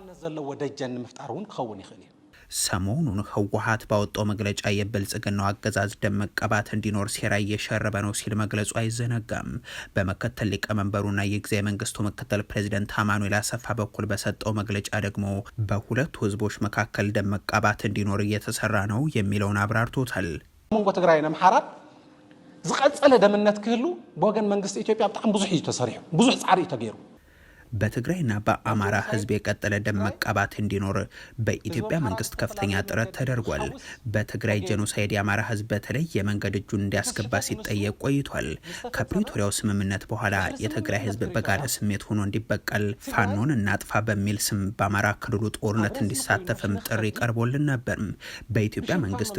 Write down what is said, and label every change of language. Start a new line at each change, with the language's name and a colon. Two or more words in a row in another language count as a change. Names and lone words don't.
Amharic: ሰሞኑን ህወሓት ባወጣው መግለጫ የብልጽግናው አገዛዝ ደም መቀባት እንዲኖር ሴራ እየሸረበ ነው ሲል መግለጹ አይዘነጋም። በመከተል ሊቀመንበሩና የጊዜያዊ መንግስቱ ምክትል ፕሬዚደንት አማኑኤል አሰፋ በኩል በሰጠው መግለጫ ደግሞ በሁለቱ ህዝቦች መካከል ደም መቀባት እንዲኖር እየተሰራ ነው የሚለውን አብራርቶታል።
Tigrinya: መንጎ ትግራይና አምሓራ ዝቀጸለ ደምነት ክህሉ በወገን መንግስት ኢትዮጵያ በጣም ብዙሕ እዩ ተሰሪሑ ብዙሕ ጻዕሪ ተገይሩ
Amharic: በትግራይና በአማራ ህዝብ የቀጠለ ደም መቀባት እንዲኖር በኢትዮጵያ መንግስት ከፍተኛ ጥረት ተደርጓል። በትግራይ ጄኖሳይድ የአማራ ህዝብ በተለየ መንገድ እጁን እንዲያስገባ ሲጠየቅ ቆይቷል። ከፕሪቶሪያው ስምምነት በኋላ የትግራይ ህዝብ በጋለ ስሜት ሆኖ እንዲበቀል ፋኖን እናጥፋ በሚል ስም በአማራ ክልሉ ጦርነት እንዲሳተፍም ጥሪ ቀርቦልን ነበር። በኢትዮጵያ መንግስት